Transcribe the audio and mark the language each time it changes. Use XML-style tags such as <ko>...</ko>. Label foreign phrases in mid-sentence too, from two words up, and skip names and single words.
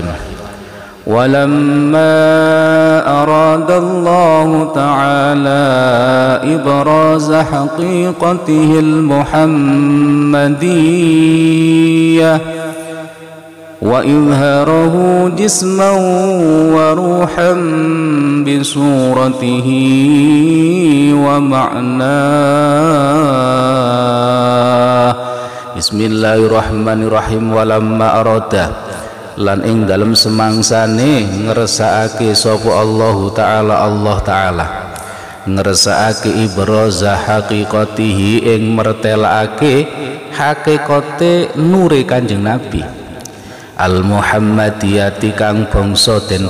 <ar>ولما أراد الله تعالى إبراز حقيقته المحمدية وإظهاره جسما وروحا بصورته ومعناه. بسم الله الرحمن الرحيم ولما أراد</ar> <jv>lan ing dalem semangsane ngersakake sapa Allahu Ta'ala, Allah Ta'ala ngersakake</jv> <ar>إبراز حقيقته</ar> <jv>ing mertelake hakikate nure Kanjeng Nabi</jv> <ar>المحمدية</ar> <jv>kang bangsa den</jv>